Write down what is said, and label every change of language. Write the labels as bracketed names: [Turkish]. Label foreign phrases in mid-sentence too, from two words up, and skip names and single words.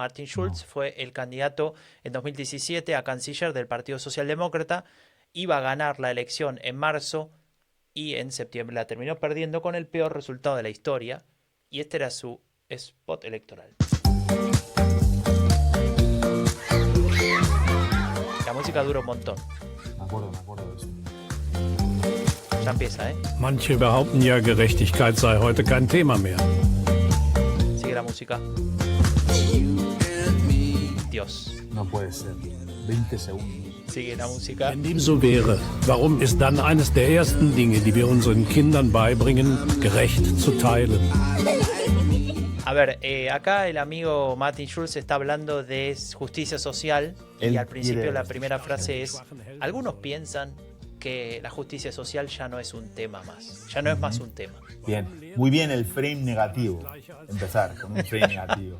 [Spanish] Martin Schulz fue el candidato en 2017 a canciller del Partido Socialdemócrata, iba a ganar la elección en marzo y en septiembre la terminó perdiendo con el peor resultado de la historia, y este era su spot electoral. La música dura un montón. Me acuerdo de eso. Ya empieza, ¿eh? [German] Manche behaupten ja, Gerechtigkeit sei heute kein Thema mehr. [Spanish] Sigue la música. Dios. No puede ser. 20 segundos. Sigue la música. [German] Wenn dem so wäre, warum ist dann eines der ersten Dinge, die wir unseren Kindern beibringen, gerecht zu teilen? [Spanish] A ver, acá el amigo Martin Schulz está hablando de justicia social y al principio la primera frase es: algunos piensan que la justicia social ya no es un tema más, ya no es más un tema. Bien, muy bien el frame negativo. Empezar con un frame negativo.